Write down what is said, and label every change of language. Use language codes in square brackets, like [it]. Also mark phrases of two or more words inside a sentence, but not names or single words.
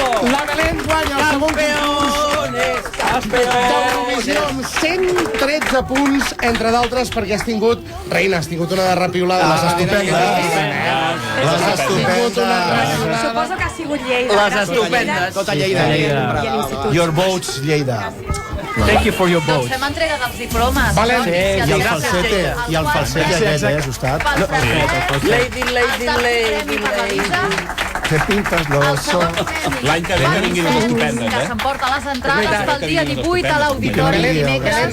[ca] La Belén guanya el segon concurs d'Eurovisió amb 113 punts, entre d'altres perquè has tingut, reina, has tingut una repiolada. Les estupendes. Les estupendes. Suposo que ha sigut Lleida. Les estupendes. Tota Lleida. [en] Your votes, Lleida. Thank you for your vote. [ca] Doncs fem entrega dels diplomes. Vale, no? sí, I el falsete, aquest, ajustat. Lady. Que pintes l'oso. L'any que ve vinguin les estupendes, Que s'emporta les entrades pel dia 18 a l'auditori dimecres